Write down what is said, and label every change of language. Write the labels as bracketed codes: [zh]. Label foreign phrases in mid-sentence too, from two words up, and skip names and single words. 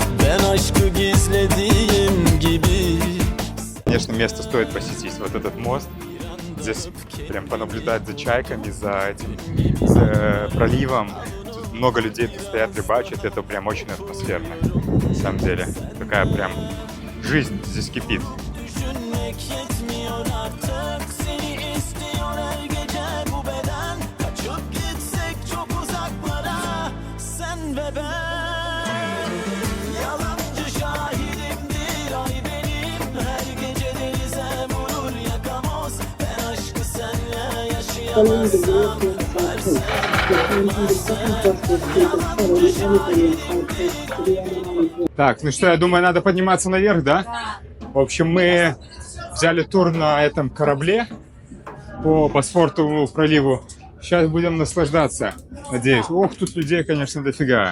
[tr] Ben aşkı gizlediğim gibi. [ru] Конечно, место стоит посетить. Вот этот мост. Здесь прям понаблюдать за чайками, за этим за проливом. Тут много людей тут стоят, рыбачат. Это прям очень атмосферно. На самом деле. Такая прям жизнь здесь кипит. [tr] Düşünmek yetmiyor artık. Seni istiyor her gece bu beden. Kaçıp gitsek çok uzaklara. Sen ve ben. Yalancı şahidimdir ay benim. Her gece denize vurur yakamoz. Ben aşkı senle yaşayamazsam. [ru] Так, ну что, я думаю, надо подниматься наверх, да? В общем, мы взяли тур на этом корабле по Босфорскому проливу. Сейчас будем наслаждаться, надеюсь. Ох, тут людей, конечно, дофига.